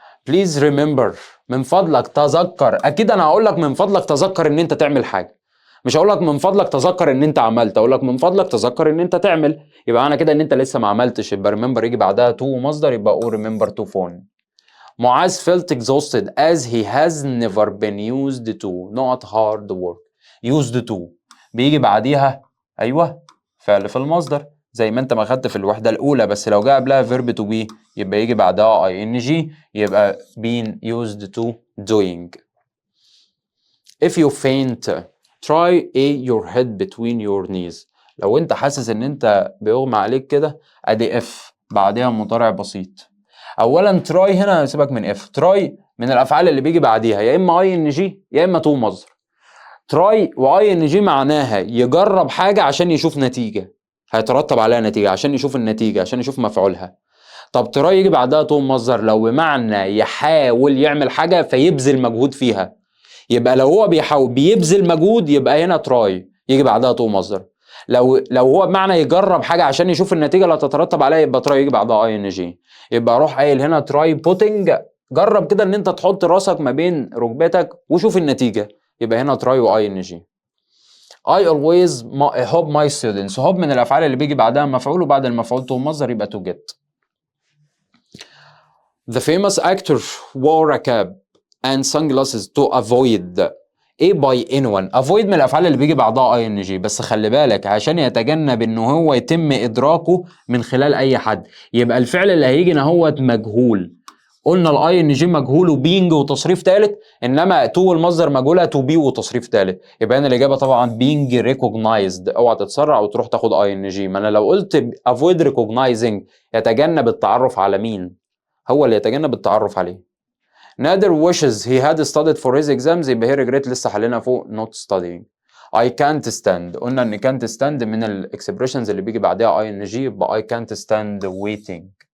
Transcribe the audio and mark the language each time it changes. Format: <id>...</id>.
<en>please remember</en> <ar>من فضلك تذكر، أكيد أنا هقول لك من فضلك تذكر إن أنت تعمل حاجة، مش هقول لك من فضلك تذكر إن أنت عملت، أقول لك من فضلك تذكر إن أنت تعمل، يبقى أنا كده إن أنت لسه ما عملتش، يبقى remember يجي بعدها to مصدر يبقى</ar> <en>remember to phone. معاذ felt exhausted as he has never been used to not hard work.</en> <ar>used to بيجي بعديها أيوه فعل في المصدر زي ما أنت ما خدت في الوحدة الأولى، بس لو جاء قبلها verb to be يبقى يجي بعدها ing يبقى</ar> <en>being used to doing. if you faint try your head between your knees.</en> <ar>لو أنت حاسس إن أنت بيغمى عليك كده أدي if بعدها مضارع بسيط. اولا تراي هنا سيبك من اف، تراي من الافعال اللي بيجي بعديها يا اما ing يا اما تو مصدر. تراي ing معناها يجرب حاجه عشان يشوف نتيجه، هيترتب عليها نتيجه عشان يشوف النتيجه عشان يشوف مفعولها. طب تراي يجي بعدها تو مصدر لو بمعنى يحاول يعمل حاجه فيبذل مجهود فيها، يبقى لو هو بيحاول بيبذل مجهود يبقى هنا تراي يجي بعدها تو مصدر. لو هو بمعنى يجرب حاجه عشان يشوف النتيجه اللي هتترتب عليها يبقى تراي يجي بعدها ing. يبقى اروح قايل هنا تراي بوتنج، جرب كده ان انت تحط راسك ما بين ركبتك وشوف النتيجه، يبقى هنا تراي ing.</ar> <en>I always hope my students</en> <ar>hope من الافعال اللي بيجي بعدها مفعول وبعد المفعول تو مصدر يبقى to get.</ar> <en>The famous actor wore a cap and sunglasses to avoid by anyone.</en> <ar>avoid من الافعال اللي بيجي بعدها ing، بس خلي بالك عشان يتجنب ان هو يتم ادراكه من خلال اي حد، يبقى الفعل اللي هيجي هو مجهول. قلنا الاي ing مجهول وبينج وتصريف ثالث، انما تو المصدر مجهوله تو بي وتصريف ثالث، يبقى هنا الاجابه طبعا بينج ريكوجنايزد. اوعى تتسرع وتروح تاخد اي ing، ما انا لو قلت avoid recognizing يتجنب التعرف على مين؟ هو اللي يتجنب التعرف عليه.</ar> <en>نادر wishes he had studied for his exams يبقى هي regret</en> <ar>لسه حلينا فوق</ar> <en>not studying. I can't stand</en> <ar>قلنا ان</ar> <en>can't stand</en> <ar>من الاكسبريشنز اللي بيجي بعدها ing</ar> <en>يبقى I can't stand waiting.</en>